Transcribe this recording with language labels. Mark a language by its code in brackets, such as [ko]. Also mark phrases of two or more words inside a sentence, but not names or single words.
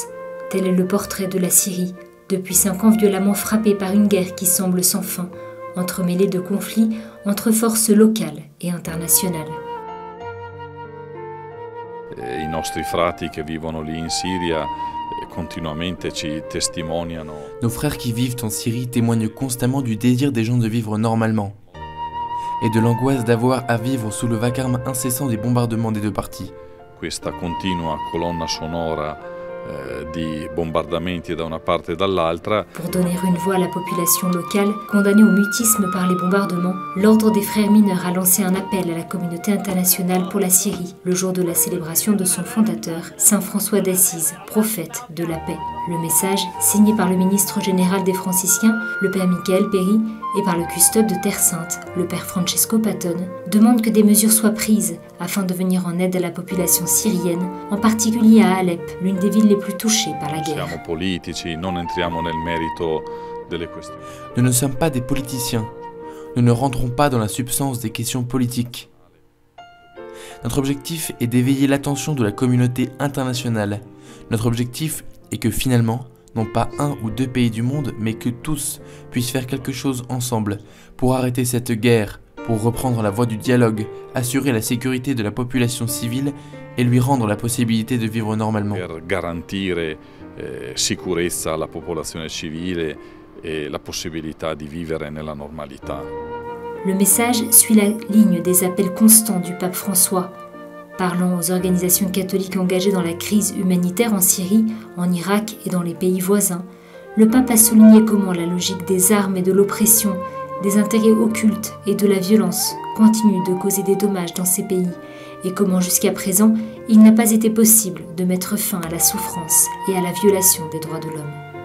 [fr] Tel est le portrait de la Syrie, depuis 5 ans violemment frappée par une guerre qui semble sans fin, entremêlée de conflits entre forces locales et internationales. [it] I nostri frati che vivono lì in Siria continuamente ci testimoniano. [fr] Nos frères qui vivent en Syrie témoignent constamment du désir des gens de vivre normalement et de l'angoisse d'avoir à vivre sous le vacarme incessant des bombardements des deux parties. [it] Questa continua colonna sonora di bombardamenti da una parte e dall'altra. [fr] Pour donner une voix à la population locale, condamnée au mutisme par les bombardements, l'Ordre des Frères mineurs a lancé un appel à la communauté internationale pour la Syrie, le jour de la célébration de son fondateur, Saint François d'Assise, prophète de la paix. Le message, signé par le ministre général des franciscains, le père Michael Péry, et par le custode de Terre Sainte, le père Francesco Patton, demande que des mesures soient prises afin de venir en aide à la population syrienne, en particulier à Alep, l'une des villes les plus touchées par la guerre. [it] Siamo politici, non entriamo nel merito delle questioni. [fr] Nous ne sommes pas des politiciens. Nous ne rentrons pas dans la substance des questions politiques. Notre objectif est d'éveiller l'attention de la communauté internationale. Notre objectif est que finalement, non pas 1 ou 2 pays du monde, mais que tous puissent faire quelque chose ensemble pour arrêter cette guerre, pour reprendre la voie du dialogue, assurer la sécurité de la population civile et lui rendre la possibilité de vivre normalement. [it] Per garantire sicurezza alla popolazione civile e la possibilità di vivere nella normalità. [fr] Le message suit la ligne des appels constants du pape François. Parlant aux organisations catholiques engagées dans la crise humanitaire en Syrie, en Irak et dans les pays voisins, le pape a souligné comment la logique des armes et de l'oppression, des intérêts occultes et de la violence continue de causer des dommages dans ces pays, et comment jusqu'à présent, il n'a pas été possible de mettre fin à la souffrance et à la violation des droits de l'homme.